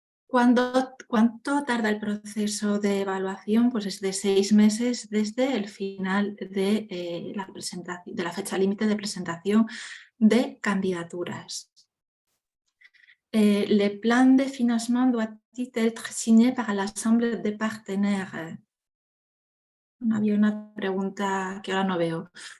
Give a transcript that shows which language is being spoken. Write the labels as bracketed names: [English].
[Spanish] ¿Cuánto tarda el proceso de evaluación? Pues es de 6 meses desde el final de la fecha límite de presentación de candidaturas. [French] Le plan de financement doit-il être signé par l'Assemblée des partenaires? [Spanish] Había una pregunta que ahora no veo.